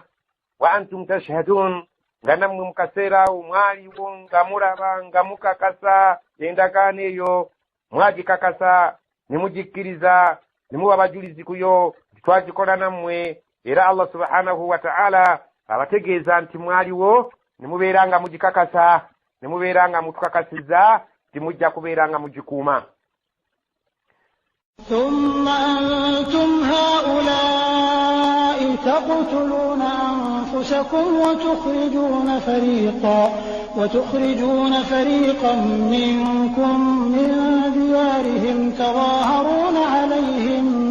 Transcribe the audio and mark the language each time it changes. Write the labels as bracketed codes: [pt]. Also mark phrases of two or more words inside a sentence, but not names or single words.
[ar] وأنتم تشهدون, [lg] nga nammwe mu kaseera awo mwaliwo nga mulaba nga mukakasa endagaano eyo, mwagikakasa ne mugikkiriza ne muba bajulizi kuyo nti twagikola nammwe. Era [ar] الله سبحانه وتعالى [lg] abategeeza nti mwaliwo ne mubeera nga mugikakasa, ne mubeera nga mutukakasiza nti mujja kubeera nga mugikuuma. [ar] ثم أنتم هؤلاء تقتلون أنفسكم وتخرجون فريقا منكم من ديارهم تظاهرون عليهم